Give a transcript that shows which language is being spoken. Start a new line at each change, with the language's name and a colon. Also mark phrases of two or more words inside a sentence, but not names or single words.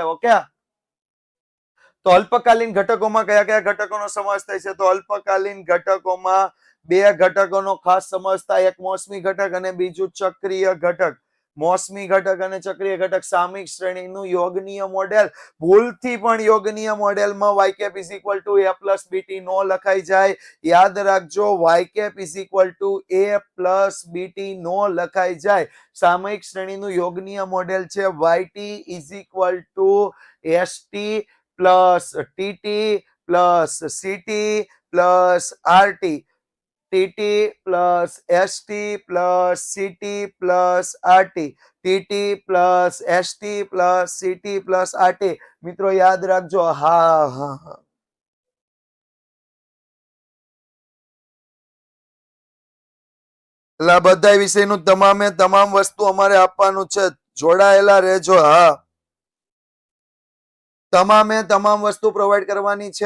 Gujarati: ઓકે, તો અલ્પકાલીન ઘટકોમાં કયા કયા ઘટકોનો સમાવેશ થાય છે? તો અલ્પકાલીન ઘટકોમાં બે ઘટકોનો ખાસ સમાવેશ થાય, એક મોસમી ઘટક અને બીજું ચક્રીય ઘટક. મોસમી ઘટક અને ચક્રીય ઘટક. સામયિક શ્રેણીનું યોગનીય મોડેલ, ભૂલથી પણ યોગનીય મોડેલમાં
English: y cap = a plus bt
Gujarati: નો લખાઈ જાય. યાદ રાખજો,
English: y cap = a plus bt
Gujarati: નો લખાઈ જાય. સામયિક શ્રેણીનું યોગનીય મોડેલ છે
English: yt = st plus tt plus ct plus rt. tt plus st plus ct plus rt. tt plus st plus ct plus rt.
Gujarati: મિત્રો યાદ રાખજો. હા. એટલે બધા વિષયનું તમામે તમામ વસ્તુ અમારે આપવાનું છે. જોડાયેલા રહેજો. હા, તમામે તમામ વસ્તુ પ્રોવાઈડ કરવાની છે.